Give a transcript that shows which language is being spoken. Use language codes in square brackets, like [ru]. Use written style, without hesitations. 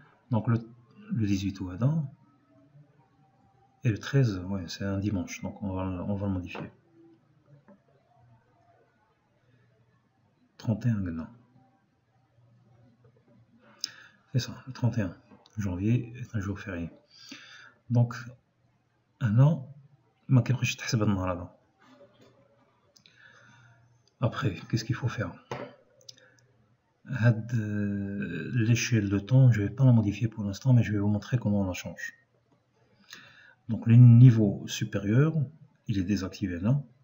[fr] Donc le 18 ou Adam et le 13, ouais, c'est un dimanche, donc on va le modifier. 31 maintenant. C'est ça, le 31 janvier est un jour férié. Donc un an, [ar] ما كيبقاش تحسب هاد النهار هذا. [fr] Après, qu'est-ce qu'il faut faire? L'échelle de temps, je ne vais pas la modifier pour l'instant, mais je vais vous montrer comment on la change. Donc le niveau supérieur, il est désactivé là.